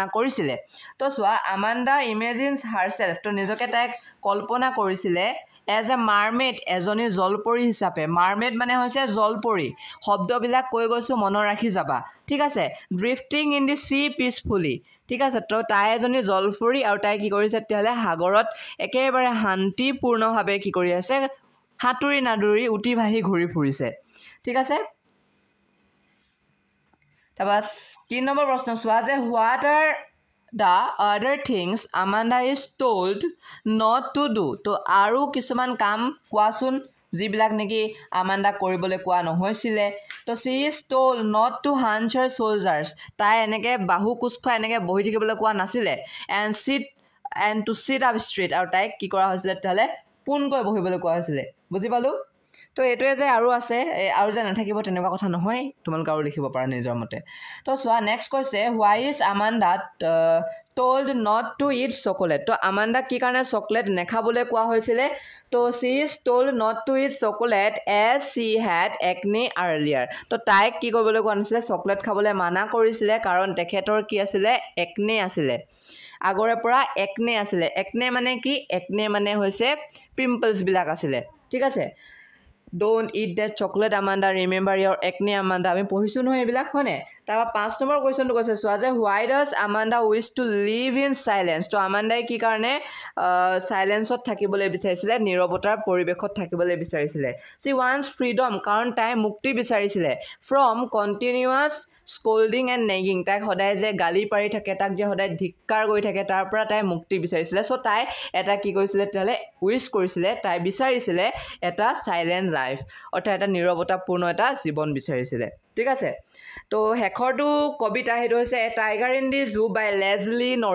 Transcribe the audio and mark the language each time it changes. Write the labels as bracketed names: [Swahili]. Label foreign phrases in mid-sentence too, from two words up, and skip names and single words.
[Assamese] কৰিছিলে তো চোৱা আমাণ্ডা [English] imagines her self [Assamese] তো নিজকে তাইক কল্পনা কৰিছিলে [English] as a mermaid [Assamese] এজনী জলপৰী হিচাপে মাৰমেড মানে হৈছে জলপৰী শব্দবিলাক কৈ গৈছোঁ মনত ৰাখি যাবা ঠিক আছে [English] drifting in the sea peacefully [Assamese] ঠিক আছে তো তাই এজনী জলপৰী আৰু তাই কি কৰিছে তেতিয়াহ'লে সাগৰত একেবাৰে শান্তিপূৰ্ণভাৱে কি কৰি আছে সাঁতুৰি নাদুৰি উটি ভাহি ঘূৰি ফুৰিছে ঠিক আছে তাৰপৰা 3 নম্বৰ প্ৰশ্ন চোৱা যে [English] what are the other things Amanda is told not to do [Assamese] তো আৰু কিছুমান কাম কোৱাচোন যিবিলাক নেকি আমাণ্ডাক কৰিবলৈ কোৱা নহৈছিলে তো [English] she is told not to hunch her shoulders [Assamese] তাই এনেকৈ বাহু কোচ খুৱাই এনেকৈ বহি থাকিবলৈ কোৱা নাছিলে [English] and to sit up straight [Assamese] আৰু তাইক কি কৰা হৈছিলে তেতিয়াহ'লে পোনকৈ বহিবলৈ কোৱা হৈছিলে বুজি পালোঁ তো এইটোৱে যে আৰু আছে আৰু যে নাথাকিব তেনেকুৱা কথা নহয় তোমালোকে আৰু লিখিব পাৰা নিজৰ মতে তো চোৱা নেক্সট কৈছে [English] why is Amanda told not to eat chocolate [Assamese] তো আমাণ্ডাক কি কাৰণে চকলেট নেখাবলৈ কোৱা হৈছিলে তো [English] she is told not to eat chocolate as she had acne earlier [Assamese] তো তাইক কি কৰিবলৈ কোৱা নাছিলে চকলেট খাবলৈ মানা কৰিছিলে কাৰণ তেখেতৰ কি আছিলে একনে আছিলে আগৰে পৰা একনে আছিলে একনে মানে কি একনে মানে হৈছে পিম্পলছবিলাক আছিলে ঠিক আছে [English] Don't eat that chocolate Amanda remember your acne Amanda [Assamese] আমি পঢ়িছো নহয় এইবিলাক হয়নে তাৰপৰা 5 নম্বৰ কোৱেশ্চনটো কৈছে চোৱা যে [English] why does Amanda wish to live in silence [Assamese] তো আমাণ্ডাই কি কাৰণে সাইলেন্সত থাকিবলৈ বিচাৰিছিলে নীৰৱতাৰ পৰিৱেশত থাকিবলৈ বিচাৰিছিলে [English] she wants [Assamese] freedom কাৰণ তাই মুক্তি বিচাৰিছিলে [English] from continuous scolding and nagging [Assamese] তাই সদায় যে গালি পাৰি থাকে তাক যে সদায় ধিক্কাৰ কৰি থাকে তাৰ পৰা তাই মুক্তি বিচাৰিছিলে সো তাই এটা কি কৰিছিলে তেতিয়াহ'লে উইশ কৰিছিলে তাই বিচাৰিছিলে এটা [English] silent life [Assamese] অৰ্থাৎ এটা নীৰৱতাপূৰ্ণ এটা জীৱন বিচাৰিছিলে ঠিক আছে তো শেষৰটো কবিতা হেতু হৈছে টাইগাৰ ইন দি জু বাই লেজলি